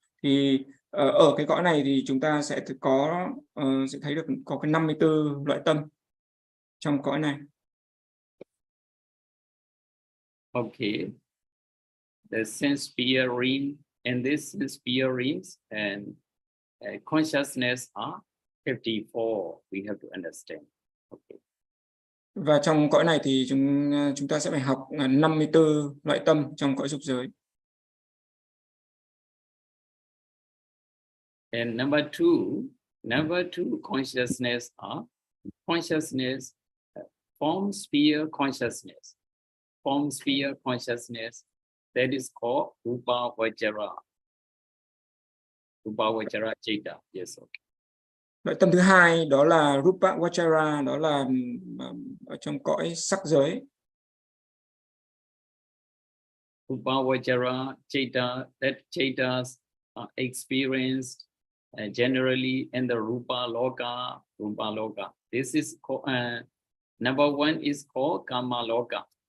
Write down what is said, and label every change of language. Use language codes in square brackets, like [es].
[vi] Thì ở cái cõi này thì chúng ta sẽ thấy được có cái 54 loại tâm trong cõi này. [en] Okay. The sense sphere ring, and this sense sphere rings and consciousness are 54. We have to understand. Okay. [vi] Và trong cõi này thì chúng ta sẽ phải học 54 loại tâm trong cõi dục giới. [en] And number two consciousness are consciousness, form sphere consciousness. Form sphere consciousness, that is called Rupa Vajra. Rupa Vajra Cheta. Yes, okay. [vi] Loại tâm thứ hai đó là Rupa Vajra, đó là ở trong cõi sắc giới. [en] Rupa Vajra Cheta, that Chetas are experienced generally in the Rupa Loka. Rupa Loka. This is number one is called Kama Loka.